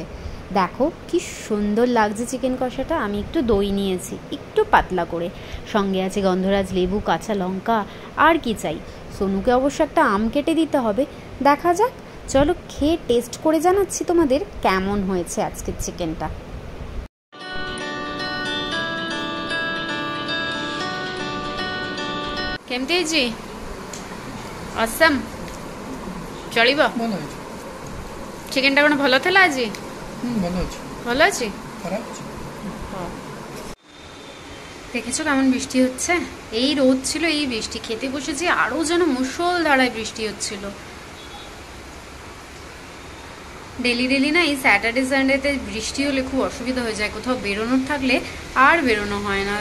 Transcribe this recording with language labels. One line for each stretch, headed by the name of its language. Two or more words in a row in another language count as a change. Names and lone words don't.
Bangla: দেখো কি সুন্দর লাগছে চিকেন কষাটা। আমি একটু দই নিয়েছি, একটু পাতলা করে, সঙ্গে আছে গন্ধরাজ লেবু, কাঁচা লঙ্কা, আর কি চাই। সোনুকে অবশ্য একটা আম কেটে দিতে হবে। দেখা যাক, চলো খেয়ে টেস্ট করে জানাচ্ছি তোমাদের কেমন হয়েছে আজকের চিকেনটা।
Odia: କେମିତି ହେଇଛି? ଅସମ୍ ଚଳିବ? ଭଲ ଅଛି। ଚିକେନଟା କ'ଣ ଭଲ ଥିଲା ଆଜି? ଭଲ ଅଛି। ଭଲ ଅଛି?
Bangla: খারাপ আছে? দেখেছো কেমন বৃষ্টি হচ্ছে? এই রোদ ছিল, এই বৃষ্টি। খেতে বসেছি, আরও যেন মুষলধারায় বৃষ্টি হচ্ছিল। ডেলি না এই
English: Saturday Sundayতে
Bangla: বৃষ্টি হলে খুব অসুবিধা হয়ে যায়, কোথাও বেরোনোর থাকলে আর বেরোনো হয় না।